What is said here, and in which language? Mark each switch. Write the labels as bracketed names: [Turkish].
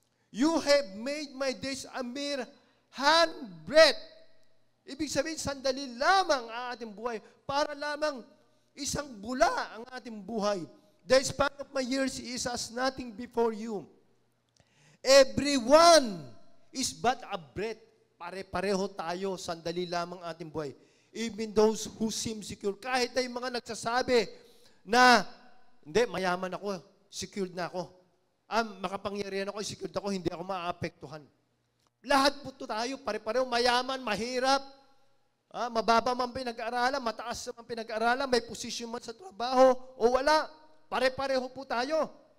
[English] You have made my days a mere handbreadth. [Filipino] Ibig sabihin, sandali lamang ang ating buhay. Para lamang isang bula ang ating buhay. [English] The span of my years is as nothing before you. Everyone is but a breath. [Filipino] Pare-pareho tayo, sandali lamang ating buhay. [English] Even those who seem secure. [Filipino] Kahit na yung mga nagsasabi na, hindi, mayaman ako, secured na ako. Makapangyarihan ako, secured ako, hindi ako maaapektuhan. Lahat po tayo, pare-pareho, mayaman, mahirap, mababa man pinag-aaralan, mataas man pinag-aaralan, may posisyon man sa trabaho, o wala, pare-pareho po tayo.